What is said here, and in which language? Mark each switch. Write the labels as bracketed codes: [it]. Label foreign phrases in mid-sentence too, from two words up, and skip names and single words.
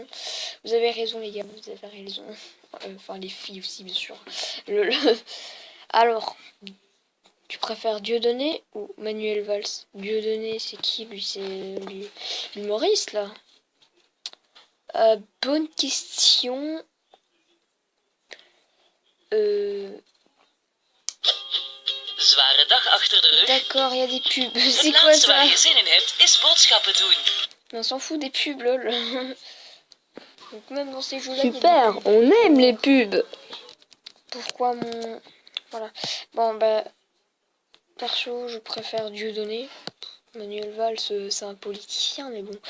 [fr] Vous avez raison les gars, vous avez raison. Enfin les filles aussi bien sûr. Alors, tu préfères Dieudonné ou Manuel Valls? Dieudonné c'est qui lui? C'est l'humoriste là. Bonne question. [nl] Zware dag achter de rug. [fr] D'accord, il y a des pubs. C'est [nl] Het [fr] quoi [nl] laatste [fr] ça? [nl] waar je zin in hebt is boodschappen doen. [fr] On s'en fout des pubs, lol. Donc même dans ces jeux-là, Super, on aime les pubs. Pourquoi mon... Voilà. Bon, perso, je préfère Dieudonné. Manuel Valls, c'est un politicien, mais bon.